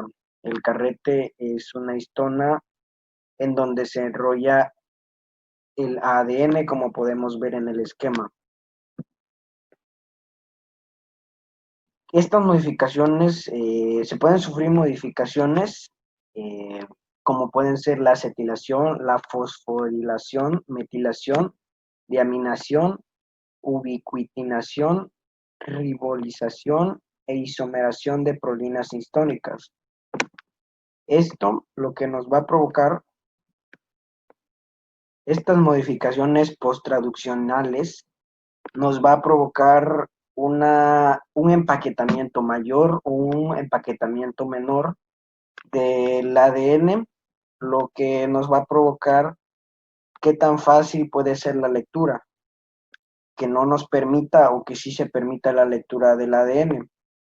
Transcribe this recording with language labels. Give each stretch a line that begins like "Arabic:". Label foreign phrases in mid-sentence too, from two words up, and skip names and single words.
Spanish: El carrete es una histona en donde se enrolla el ADN, como podemos ver en el esquema. Estas modificaciones, se pueden sufrir modificaciones como pueden ser la acetilación, la fosforilación, metilación, diaminación, ubiquitinación, ribolización e isomeración de prolinas histónicas. Esto lo que nos va a provocar, estas modificaciones posttraduccionales, nos va a provocar un empaquetamiento mayor o un empaquetamiento menor del ADN, lo que nos va a provocar qué tan fácil puede ser la lectura, que no nos permita o que sí se permita la lectura del ADN.